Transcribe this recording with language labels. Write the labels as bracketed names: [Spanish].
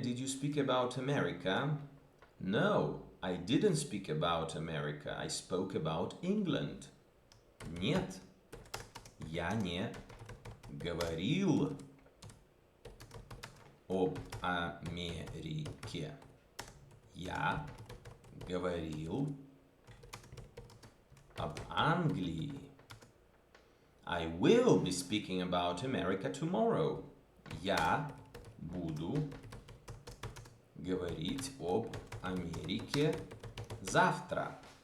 [English] Did you speak about America? No, I didn't speak about America. I spoke about England. [Russian] Нет, я не говорил об Америке. Я говорил об Англии. [English] I will be speaking about America tomorrow. [Russian] Я буду говорить об Америке завтра.